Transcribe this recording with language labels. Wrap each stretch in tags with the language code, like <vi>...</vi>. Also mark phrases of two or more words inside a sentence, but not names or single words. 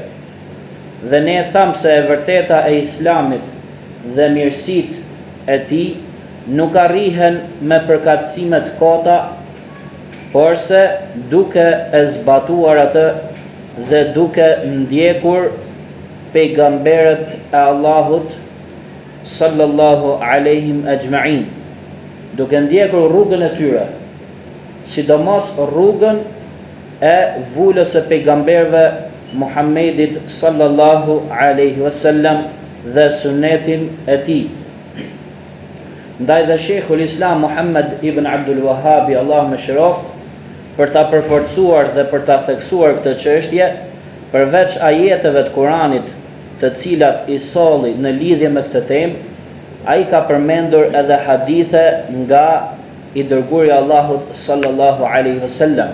<sq>Dhe ne thamë se e vërteta e Islamit dhe mirësit e tij nuk arrihen me përkatësime të kota, por se duke e zbatuar atë dhe duke ndjekur pejgamberët e Allahut</sq> <ar>صلى الله عليهم أجمعين,</ar> <sq>duke ndjekur rrugën e tyre, sidomos rrugën e vulës së pejgamberëve Muhammedit</sq> <ar>صلى الله عليه وسلم</ar> <sq>dhe sunetin e tij. Ndaj dhe Sheikhul Islam Muhammad ibn Abdul Wahhabi, Allah më shëroft, për ta përforcuar dhe për ta theksuar këtë çështje, përveç ajeteve të Kuranit të cilat I solli në lidhje me këtë temë, ai ka përmendur edhe hadithe nga I dërguari I Allahut</sq> <ar>صلى الله عليه وسلم.</ar>